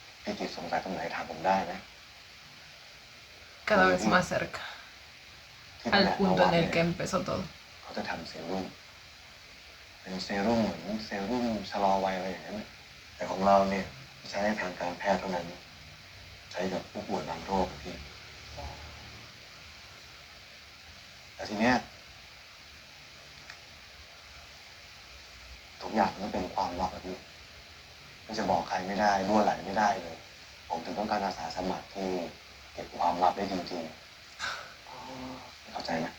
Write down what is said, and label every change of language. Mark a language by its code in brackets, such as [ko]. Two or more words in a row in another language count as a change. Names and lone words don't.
[th] พี่จิตสงสัยตรงไหนถามผมได้นะ [es] Cada vez más cerca [th] ที่ [es] al [th] แผนก [es] punto [th] วั [es] en [th] เนี่ [es] el [th] ย [es] que empezó todo. [th] เขาจะทำเซรุ่มเป็นเซรุ่มเหมือนเซรุ่มชะลอวัยอะไรอย่างนั้นน่ะแต่ของเราเนี่ยใช้ในทางการแพทย์เท่านั้น ใช้กับผู้ป่วยบางโรคอะพี่แต่ทีเนี้ยทุกอย่างมันเป็นความลับอะพี่มันจะบอกใครไม่ได้รั่วไหลไม่ได้เลย ผมถึงต้องการอาสาสมัครที่เก็บความลับได้จริงๆเข้าใจไหม